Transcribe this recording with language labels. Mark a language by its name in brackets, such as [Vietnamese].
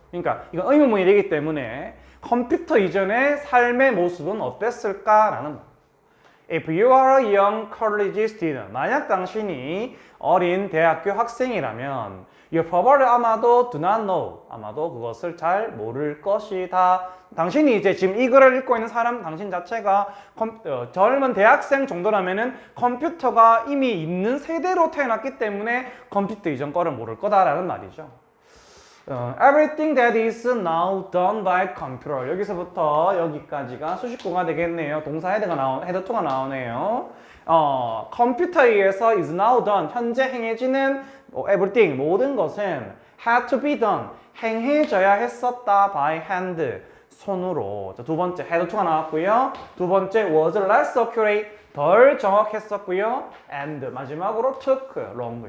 [Korean] 그러니까 이건 의문문이 되기 때문에 컴퓨터 이전의 삶의 모습은 어땠을까라는 말. [English] If you are a young college student, [Korean] 만약 당신이 어린 대학교 학생이라면 [English] you probably 아마도 do not know, [Korean] 아마도 그것을 잘 모를 것이다. 당신이 이제 지금 이 글을 읽고 있는 사람 당신 자체가 젊은 대학생 정도라면은 컴퓨터가 이미 있는 세대로 태어났기 때문에 컴퓨터 이전 거를 모를 거다라는 말이죠. [English] Everything that is now done by computer. [Korean] 여기서부터 여기까지가 수식구가 되겠네요. 동사 헤드 2가 나오네요. 컴퓨터에 의해서 [English] is now done. [Korean] 현재 행해지는 everything, 모든 것은 [English] had to be done. [Korean] 행해져야 했었다 by hand. 손으로. 자, 두 번째 had to가 나왔고요. 두 번째 was less accurate. 덜 정확했었고요. [English] and [Korean] 마지막으로 [English] took long.